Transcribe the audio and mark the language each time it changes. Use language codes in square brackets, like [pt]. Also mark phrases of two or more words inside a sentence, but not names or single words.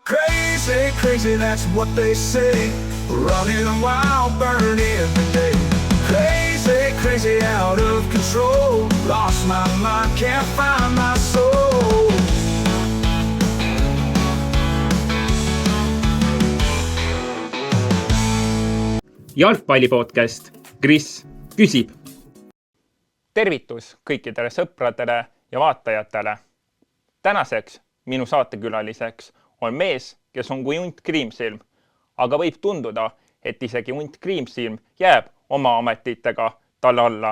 [en] Crazy, crazy, that's what they say. Running wild, burning every day. Crazy, crazy, out of control. Lost my mind, can't find my soul. [et] Jalgpallipodcast Kris küsib. Tervitus kõikidele sõpradele ja vaatajatele. Tänaseks minu saatekülaliseks on mees, kes on kui hunt kriimsilm, aga võib tunduda, et isegi hunt kriimsilm jääb oma ametitega talle alla.